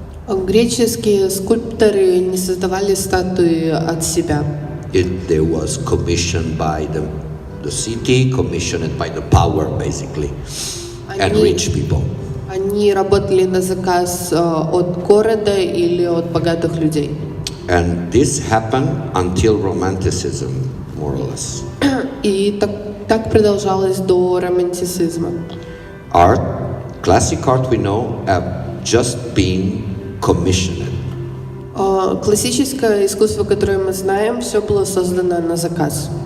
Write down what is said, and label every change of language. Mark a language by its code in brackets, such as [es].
[ru] Греческие скульпторы не создавали статуи от себя. [en] There was commissioned by the city, commissioned by the power, basically, and rich people. [ru] Они работали на заказ от города или от богатых людей. [en] And this happened until Romanticism, more or less. [ru] И так продолжалось до романтицизма. [en] Art, classic art we know, have just been commissioned. [ru] Классическое искусство, которое мы знаем, все было создано на заказ.